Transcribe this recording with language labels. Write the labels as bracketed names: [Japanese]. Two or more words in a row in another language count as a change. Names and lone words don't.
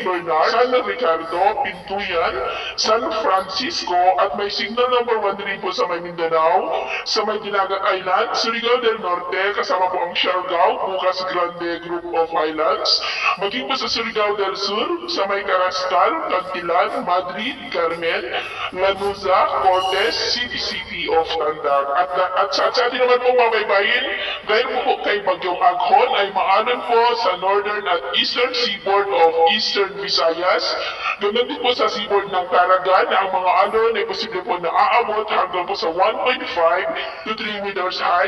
[Filipino] Bernard, San Ricardo, Pintuyan, San Francisco, at may [English] signal number [Filipino] 1 rin po sa may Mindanao, sa may Dinagat Island, Surigao del Norte, kasama po ang Siargao, Bukas Grande Group of Islands, maging po sa Surigao del Sur, sa may Carascal, Cantilan, Madrid, Carmen, Lanuza, Cortes, City of Tandag. At sa atin naman po mabaybayin, dahil po kay Bagyong Aghon ay maanan po sa northern at [English] eastern seaboard of eastern Visayas. [Filipino] Ganoon din po sa seaboard ng Caraga na ang mga alon ay posible po na aabot hanggang po sa [English] 1.5 to 3 meters height.